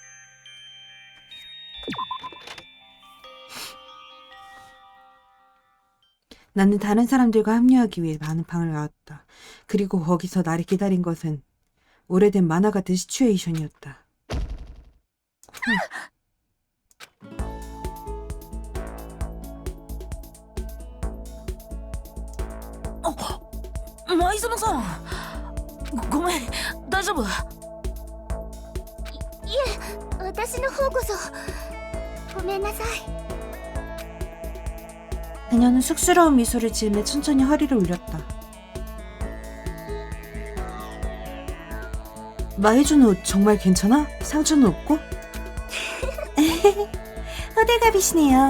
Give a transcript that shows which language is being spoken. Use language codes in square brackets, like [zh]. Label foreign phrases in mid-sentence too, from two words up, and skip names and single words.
[ko] 나는 다른 사람들과 합류하기 위해 많은 방을 나왔다. 그리고 거기서 나를 기다린 것은 오래된 만화 같은 시츄에이션이었다. [ja] 마이ゾノさん、ごめん、大丈夫？私の方こそごめんなさい。 [ko] 그녀는 쑥스러운 미소를 지으며 천천히 허리를 올렸다. 마이주노 정말 괜찮아? 상처는 없고? 호들갑이시네요.